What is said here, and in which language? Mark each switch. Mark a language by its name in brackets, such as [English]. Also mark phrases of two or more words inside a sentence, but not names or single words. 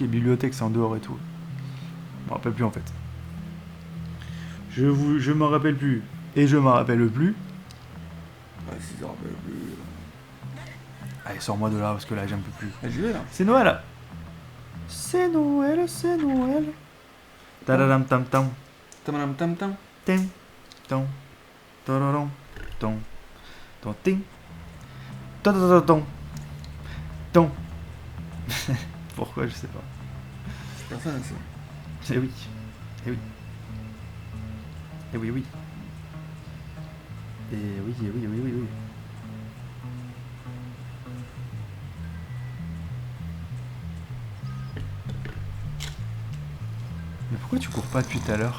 [French] Bibliothèque, c'est en dehors et tout. Je m'en rappelle plus en fait. Je m'en rappelle plus. Et je m'en rappelle plus. Ouais, si ça rappelle plus. Allez, sors-moi de là parce que là, j'en peux plus. Ah, j'y vais là. C'est Noël. C'est Noël, c'est Noël. Tadadam tam tam. Tamadam tam tam. Tim. Tom. Tadadam. Tom. Tom. Ting. Tadadam. Tom. Pourquoi, je sais pas. Personne ne sait. Eh oui. Eh oui. Eh oui, oui. Eh oui. Mais pourquoi tu cours pas depuis tout à l'heure?